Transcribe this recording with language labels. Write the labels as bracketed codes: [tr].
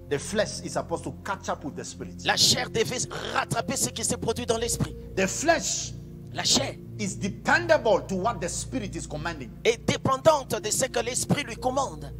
[en] the flesh is supposed to catch up with the spirit. [fr] la chair devait rattraper ce qui s'est produit dans l'esprit. [en] The flesh [fr] La chair [en] is dependable to what the spirit is commanding. [fr] est dépendante de ce que l'esprit lui commande.